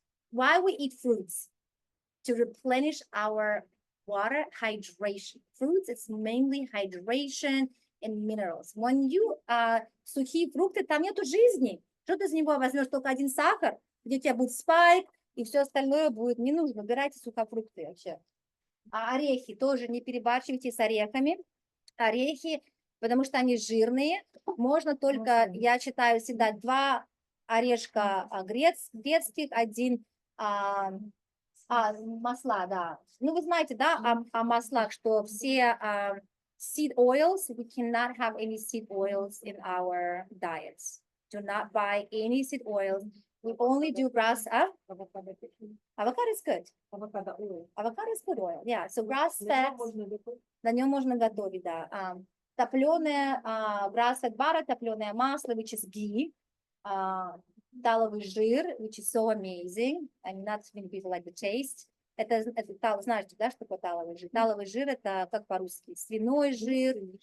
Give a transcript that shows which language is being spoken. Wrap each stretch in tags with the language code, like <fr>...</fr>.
<en>Why we eat fruits? To replenish our water hydration. Fruits, it's mainly hydration and minerals. When you</en> <ru>сухие фрукты, там нету жизни. Что ты из него возьмешь только один сахар, где у тебя будет спайк, и все остальное будет не нужно. Убирайте сухофрукты вообще. А орехи тоже не перебарщивайте с орехами. Орехи, потому что они жирные. Можно только, я читаю всегда, 2 орешка грецких, 1 масла, да. Ну, вы знаете, да, о маслах, что все</ru> <en>seed oils, we cannot have any seed oils in our diets. Do not buy any seed oils. We only do grass. Avocado is good. Avocado oil. Avocado is good oil. Yeah. So grass fat.</en> <ru>Можно готовить. На нем можно готовить, да. Топленое,</ru> <en>grass fat butter,</en> <ru>топленое масло,</ru> <en>which is ghee.</en> <ru>Таловый жир,</ru> <en>which is so amazing. And not many people like the taste.</en> <ru>Это знаете, да, что такое таловый жир? Таловый жир это как по-русски? Свиной жир.</ru>